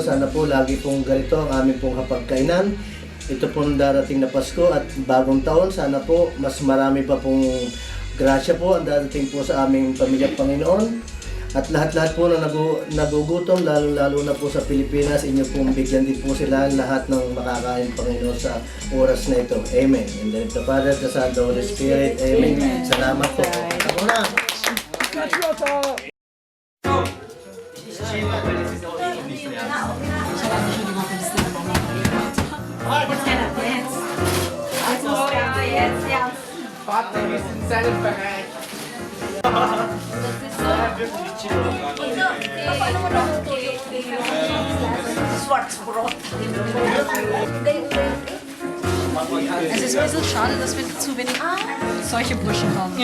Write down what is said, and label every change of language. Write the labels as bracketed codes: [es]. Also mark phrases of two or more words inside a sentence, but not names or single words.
[tl] Sana po lagi pong ganito ang aming pong hapagkainan. Ito pong darating na Pasko at bagong taon. Sana po mas marami pa pong grasya po ang darating po sa aming pamilya, Panginoon. At lahat-lahat po na nagugutom, lalo-lalo na po sa Pilipinas, inyo pong bigyan din po sila lahat ng makakain, Panginoon, sa oras na ito. Amen. [en] In the name of the Father, the Son, the Holy Spirit. [tl] Amen. Salamat po. Ako na. [de] Vater, wir sind selbstbereit. Es ist ein bisschen schade, dass wir zu wenig solche Burschen haben.